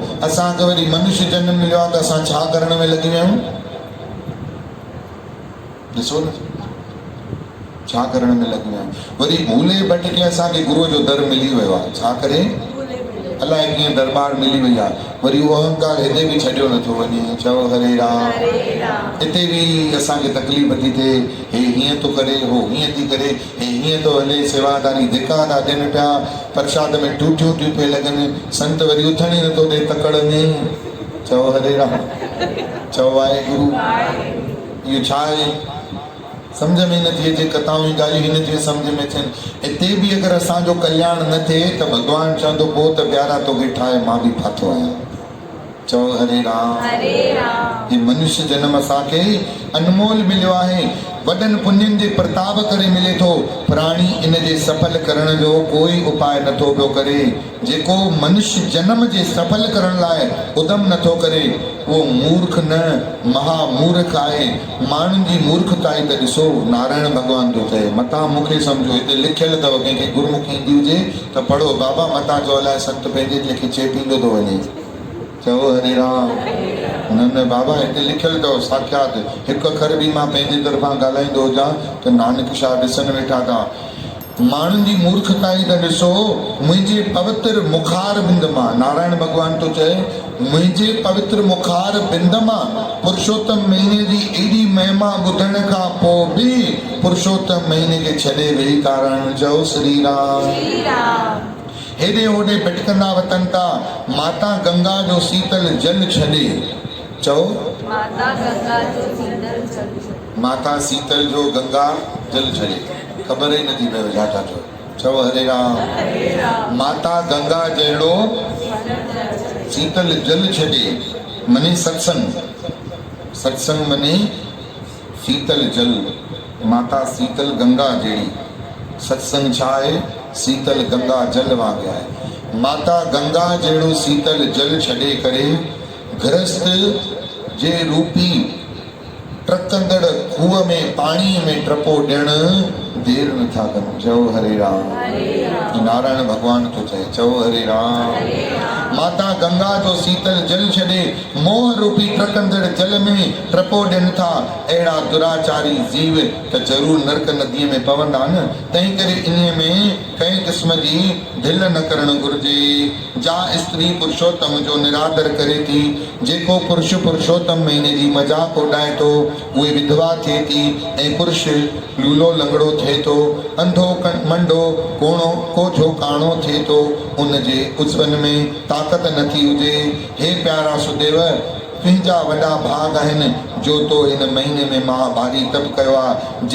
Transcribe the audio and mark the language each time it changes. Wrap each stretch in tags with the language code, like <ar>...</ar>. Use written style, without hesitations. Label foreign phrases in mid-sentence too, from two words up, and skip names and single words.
<sd>असांखे वरी मनुष्य जन्म मिलियो आहे त असां छा करण में लॻी विया आहियूं? ॾिसो न छा करण में लॻी विया आहियूं। वरी भूले भटके असांखे गुरूअ जो दर मिली वियो आहे। छा करे? अलाए कीअं दरबार मिली वई आहे। वरी उहो अहंकार हिते बि छॾियो नथो वञे। चओ हरे राम। हिते बि असांखे तकलीफ़ थी थिए। हे हीअं थो करे, हो हीअं थी करे, हे हीअं थो हले, सेवादारी धिका था ॾियनि पिया, प्रसाद में टूटियूं थियूं पिए लॻनि, संत वरी उथण ई नथो ॾे तकड़ में। चओ हरे राम। चओ वाहेगुरु। इहो छा आहे? सम्झ में नथी अचे। कथाऊं जी ॻाल्हियूं ही नथियूं सम्झ में अचनि। हिते बि अगरि असांजो कल्याण न थिए त भॻवानु चवंदो पोइ त प्यारा तोखे ठाहे मां बि फाथो आहियां। चओ हरे राम। ही मनुष्य जन्म असांखे अनमोल मिलियो आहे। वॾनि पुण्यनि जे प्रताप करे मिले थो। प्राणी इन जे सफल करण जो कोई उपाय नथो पियो करे। जेको मनुष्य जन्म जे सफल करण लाइ उदम नथो करे उहो मूर्ख न महामूर्ख आहे। माण्हुनि जी मूर्खताई त ॾिसो। नारायण भॻवान थो चए मतां मूंखे सम्झो। हिते लिखियलु अथव, कंहिंखे गुरमुखी ईंदी हुजे त पढ़ो। बाबा मतां जो अलाए संत पंहिंजे लेखे चेपींदो थो वञे। चओ हरे राम। न बाबा हिते लिखियलु अथव साक्षात। हिकु अखर बि मां पंहिंजे तरफ़ां ॻाल्हाईंदो हुजां त नानक शाह ॾिसनि वेठा था। माण्हुनि जी मूर्खताई त ॾिसो। मुंहिंजे पवित्र मुखार बिंद मां नारायण भॻवान थो चए मुंहिंजे पवित्र मुखार बिंद मां पुरुषोत्तम महीने जी एॾी महिमा ॿुधण खां पोइ बि पुरुषोत्तम महीने खे छॾे वेही कारण। चओ श्री राम। हेॾे होॾे भटकंदा वतन था, माता गंगा जो शीतल जल छॾे। चओ माता गंगा जो शीतल जल माता शीतल जो गंगा जल छॾे। ख़बर ई नथी पए छा था चओ। चओ हरे राम। माता गंगा जहिड़ो शीतल जल छॾे मने सत्संग। सत्संग मने शीतल जल। माता शीतल गंगा जहिड़ी। सत्संग छा आहे? शीतल गंगा जल वांगुरु आहे। माता गंगा जहिड़ो शीतल जल छॾे करे गृहस्थ जे रूपी टकंदड़ खूह में पाणीअ में टपो ॾियण देर नथा कनि। चओ हरे राम। नारायण भगवान तो चए। चओ हरे राम। माता गंगा जो शीतल जल छॾे मोह रूपी टकंदड़ जल में टपो ॾियनि था अहिड़ा दुराचारी जीव त ज़रूर नरक नदीअ में पवंदा न। तंहिं करे इन में कंहिं क़िस्म जी ढिल न करणु घुरिजे। जा स्त्री पुरुषोत्तम जो निरादर करे थी, जेको पुरुष पुरुषोत्तम महीने जी मजाक उॾाए थो उहे विधवा थिए थी ऐं पुरुष लूलो लंगड़ो थिए थो, अंधो मंडो कोणो कोझो काणो थिए थो, उनजे उजवन में ताक़त नथी हुजे। हे प्यारा सुदेव, तुंहिंजा वॾा भाग आहिनि जो तो इन महीने में महाभारी तप कयो आहे।</sd>